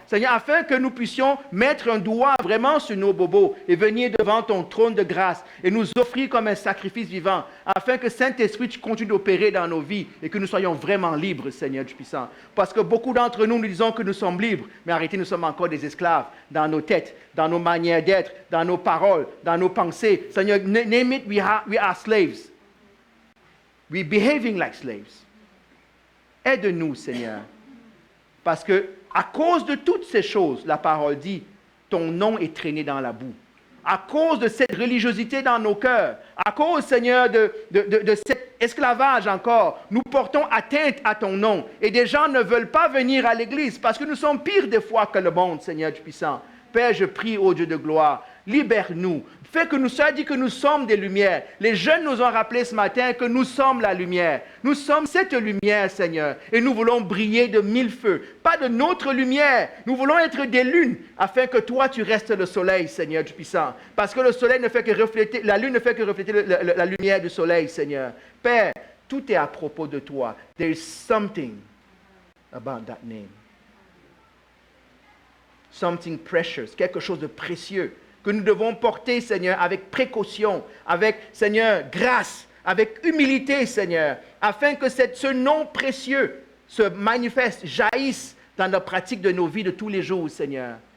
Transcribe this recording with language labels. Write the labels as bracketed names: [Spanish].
[French] Seigneur, afin que nous puissions mettre un doigt vraiment sur nos bobos et venir devant ton trône de grâce et nous offrir comme un sacrifice vivant, afin que Saint-Esprit, tu continues d'opérer dans nos vies et que nous soyons vraiment libres, Seigneur du puissant. Parce que beaucoup d'entre nous, nous disons que nous sommes libres, mais en réalité, nous sommes encore des esclaves dans nos têtes, dans nos manières d'être, dans nos paroles, dans nos pensées. [English] Seigneur, name it, we are slaves. We're behaving like slaves. [French] Aide-nous, Seigneur. Parce que à cause de toutes ces choses, la parole dit, ton nom est traîné dans la boue. À cause de cette religiosité dans nos cœurs, à cause, Seigneur, de cet esclavage encore, nous portons atteinte à ton nom. Et des gens ne veulent pas venir à l'église parce que nous sommes pires des fois que le monde, Seigneur du puissant. Père, je prie, ô Dieu de gloire, libère-nous. Fais que nous soyons dit que nous sommes des lumières. Les jeunes nous ont rappelé ce matin que nous sommes la lumière. Nous sommes cette lumière, Seigneur. Et nous voulons briller de 1000 feux. Pas de notre lumière. Nous voulons être des lunes afin que toi, tu restes le soleil, Seigneur du puissant. Parce que le soleil ne fait que refléter, la lune ne fait que refléter la lumière du soleil, Seigneur. Père, tout est à propos de toi. [English] There is something about that name. [French] Something precious, quelque chose de précieux que nous devons porter, Seigneur, avec précaution, avec, Seigneur, grâce, avec humilité, Seigneur, afin que ce nom précieux se manifeste, jaillisse dans la pratique de nos vies de tous les jours, Seigneur.